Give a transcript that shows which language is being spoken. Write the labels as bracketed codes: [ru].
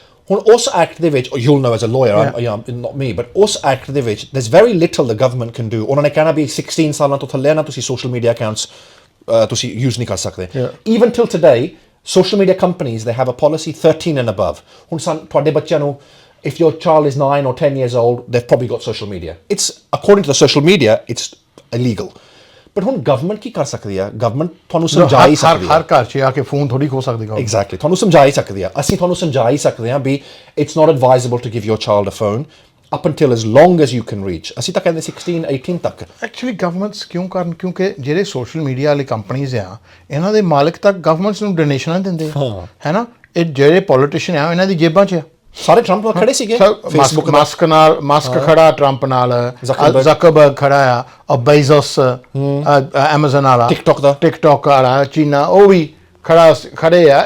[pa] ਹੁਣ ਉਸ ਐਕਟ ਦੇ ਵਿੱਚ [en] you'll know as a lawyer, not me, but [pa] ਉਸ ਐਕਟ ਦੇ ਵਿੱਚ [en] there's very little the government can do. [pa] ਉਹਨਾਂ ਨੇ ਕਹਿਣਾ ਵੀ 16 ਸਾਲਾਂ ਤੋਂ ਥੱਲੇ ਨਾ ਤੁਸੀਂ social media accounts ਤੁਸੀਂ use ਨਹੀਂ ਕਰ ਸਕਦੇ. [en] Even till today, social media companies, they have a policy 13 and above. [pa] ਹੁਣ ਤੁਹਾਡੇ ਬੱਚਿਆਂ ਨੂੰ, [en] if your child is 9 or 10 years old, they've probably got social media. It's, according to the social media, it's illegal. [pa] But ਹੁਣ government ਕੀ ਕਰ ਸਕਦੀ ਆ? Government ਤੁਹਾਨੂੰ ਸਮਝਾ ਹੀ ਸਕਦੀ ਆ। ਹਰ ਘਰ 'ਚ ਆ ਕੇ ਫੋਨ ਥੋੜੀ ਖੋ ਸਕਦੀ ਆ। ਐਗਜ਼ੈਕਟਲੀ, ਤੁਹਾਨੂੰ ਸਮਝਾ ਹੀ ਸਕਦੀ ਆ। ਅਸੀਂ ਤੁਹਾਨੂੰ ਸਮਝਾ ਹੀ ਸਕਦੇ ਆ ਵੀ [en] it's not advisable to give your child a phone up until as long as you can reach. [pa] ਅਸੀਂ ਤਾਂ ਕਹਿੰਦੇ 16 18 ਤੱਕ। ਐਕਚੁਅਲੀ ਗਵਰਨਮੈਂਟਸ ਕਿਉਂ ਕਰਨ? ਕਿਉਂਕਿ ਜਿਹੜੇ ਸੋਸ਼ਲ ਮੀਡੀਆ ਵਾਲੀ ਕੰਪਨੀਜ਼ ਆ, ਇਹਨਾਂ ਦੇ ਮਾਲਕ ਤਾਂ ਗਵਰਨਮੈਂਟਸ ਨੂੰ ਡੋਨੇਸ਼ਨਾਂ ਦਿੰਦੇ ਆ, ਹੈ ਨਾ। ਇਹ ਜਿਹੜੇ ਪੋਲੀਟੀਸ਼ੀਅਨ ਆ, ਇਹਨਾਂ ਦੀ ਜੇਬਾਂ 'ਚ ਆ। ਸਾਰੇ ਟਰੰਪ ਨਾਲ ਖੜੇ ਸੀਗੇ, ਫੇਸਬੁੱਕ ਮਸਕ ਖੜਾ ਟਰੰਪ ਨਾਲ, ਜ਼ਕਰਬਰਗ ਖੜਾ ਆ, ਬੇਜ਼ੋਸ ਐਮਾਜ਼ਨ ਵਾਲਾ, ਟਿਕਟੋਕ ਵਾਲਾ, ਚੀਨਾ, ਉਹ ਵੀ ਖੜੇ ਆ।